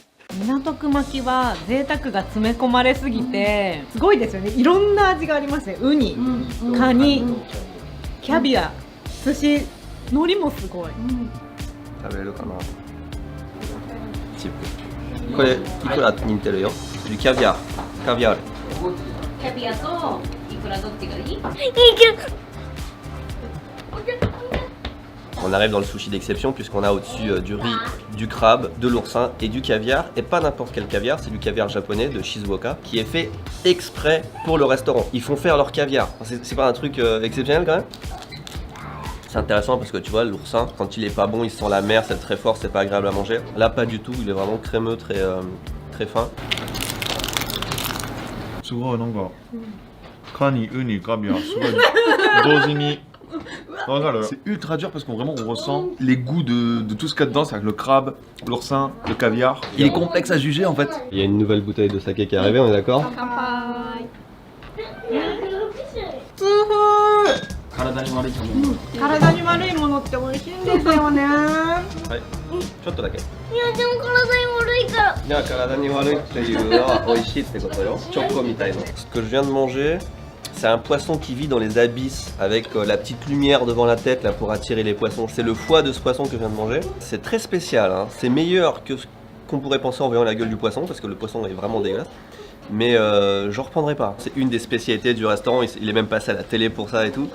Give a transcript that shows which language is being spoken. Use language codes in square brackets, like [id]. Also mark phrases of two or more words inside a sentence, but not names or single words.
[ja] 港区巻きは贅沢が詰め込まれすぎてすごいですよね。いろんな味がありますね。ウニ、カニ、 キャビア、寿司、海苔もすごい。食べれるかな。チップ。これいくら似てるよ。キャビア、キャビアール。キャビアとイクラどっちがいい？ [fr] On arrive dans le sushi d'exception puisqu'on a au-dessus du riz, du crabe, de l'oursin et du caviar. Et pas n'importe quel caviar, c'est du caviar japonais de Shizuoka qui est fait exprès pour le restaurant. Ils font faire leur caviar. C'est pas un truc exceptionnel quand même? C'est intéressant parce que tu vois, l'oursin, quand il est pas bon, il sent la mer, c'est très fort, c'est pas agréable à manger. Là, pas du tout, il est vraiment crémeux, très fin. [ja] すごいなんかカニ、ウニ、カビアすごい同時に。 [fr] C'est ultra dur parce qu'on vraiment on ressent les goûts de tout ce qu'il y a dedans, c'est-à-dire le crabe, l'oursin, le caviar. Il est complexe à juger en fait. Il y a une nouvelle bouteille de saké qui est arrivée, on est d'accord? [ja] 体に悪いものって美味しいんですよね。ちょっとだけ。いやでも体に悪いから。いや、体に悪いっていうのは美味しいってことよ。チョコみたいな。 [fr] Ce que je viens de manger, c'est un poisson qui vit dans les abysses avec la petite lumière devant la tête là pour attirer les poissons. C'est le foie de ce poisson que je viens de manger. C'est très spécial, hein. C'est meilleur que ce qu'on pourrait penser en voyant la gueule du poisson parce que le poisson est vraiment dégueulasse. Mais j'en reprendrai pas. C'est une des spécialités du restaurant, il est même passé à la télé pour ça et tout.